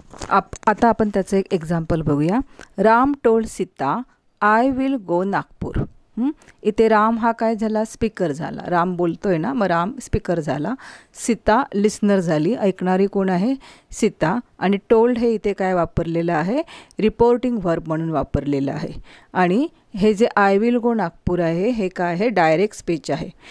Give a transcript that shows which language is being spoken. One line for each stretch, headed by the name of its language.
Marathi: आता आपण त्याचं एक एक्झाम्पल बघूया।
English: Ram told Sita I will go Nagpur.
Marathi: इथे राम हा काय झाला, स्पीकर झाला। राम बोलतोय ना, मग राम स्पीकर झाला। सीता लिस्नर झाली, ऐकणारी कोण आहे, सीता। आणि टोल्ड हे इथे काय वापरलेलं आहे, रिपोर्टिंग व्हर्ब म्हणून वापरलेलं आहे। आणि हे जे
English: I will go Nagpur
Marathi: आहे हे काय आहे, डायरेक्ट स्पीच आहे।